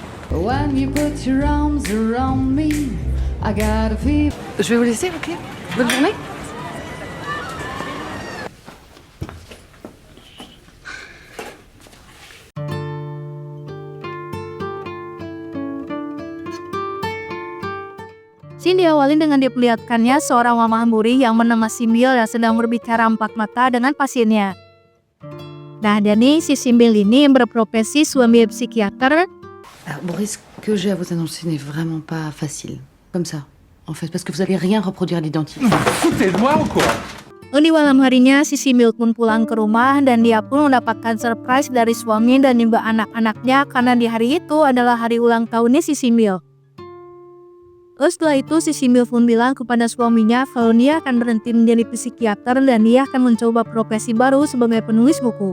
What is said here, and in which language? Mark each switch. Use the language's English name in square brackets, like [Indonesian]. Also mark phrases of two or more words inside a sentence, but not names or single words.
[English] When you put your arms around me, I got a fever. [French] Je vais vous laisser, ok? Bonne journée. [Indonesian] Scene diawali dengan diperlihatkannya seorang mama hamburi yang bernama Simbil yang sedang berbicara empat mata dengan pasiennya. Nah, jadi si Simbil ini berprofesi suami psikiater. [French] Alors, Boris, ce que j'ai à vous annoncer n'est vraiment pas facile. Comme ça, en fait, parce que vous allez rien reproduire à l'identique. Foutez de moi ou quoi? [Indonesian] Di malam harinya, si Simbil pun pulang ke rumah dan dia pun mendapatkan surprise dari suami dan juga anak-anaknya karena di hari itu adalah hari ulang tahunnya si Simbil. Terus setelah itu si Simbil pun bilang kepada suaminya kalau dia akan berhenti menjadi psikiater dan dia akan mencoba profesi baru sebagai penulis buku.